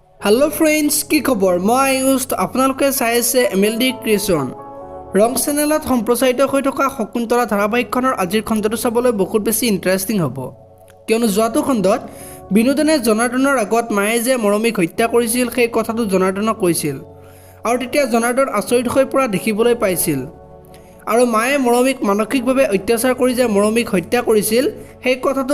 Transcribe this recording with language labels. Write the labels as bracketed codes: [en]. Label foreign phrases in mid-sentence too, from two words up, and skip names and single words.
[en] hello friends [as] কি খবৰ মই আয়ুষ আপোনালোকে चाই আছে MLD ক্ৰিয়েশ্যন ৰং চেনেলত সম্প্ৰচাৰিত হৈ থকা শকুন্তলা ধাৰাবাহিকখনৰ আজিৰ খণ্ডটো চাবলৈ বহুত বেছি ইন্টাৰেষ্টিং হ'ব কিয়নো যোৱাটো খণ্ডত বিনোদনে জনাৰ্দনৰ আগত মায়ে যে মৰমীক হত্যা কৰিছিল সেই কথাটো জনাৰ্দনক কৈছিল আৰু তেতিয়া জনাৰ্দন আচৰিত হৈ পৰা দেখিবলৈ পাইছিল আৰু মায়ে মৰমীক মানসিকভাৱে অত্যাচাৰ কৰি যে মৰমীক হত্যা কৰিছিল সেই কথাটো